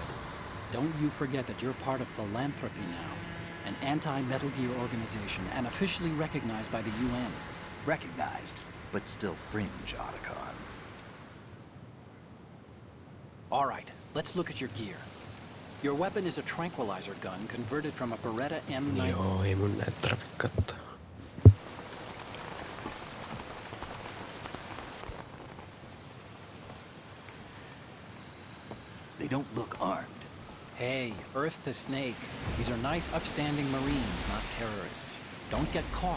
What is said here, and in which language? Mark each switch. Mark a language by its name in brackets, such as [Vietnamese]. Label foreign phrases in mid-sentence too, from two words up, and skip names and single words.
[English] Don't you forget that you're part of Philanthropy now, an anti-Metal Gear organization and officially recognized by the UN. Recognized, but still fringe, Otacon. All right, let's look at your gear. Your weapon is a tranquilizer gun converted from a Beretta M9. [Finnish] Joo, ei mun näitä tarvitse katsoa. [English] They don't look armed. Hey, Earth to Snake. These are nice, upstanding Marines, not terrorists. Don't get caught.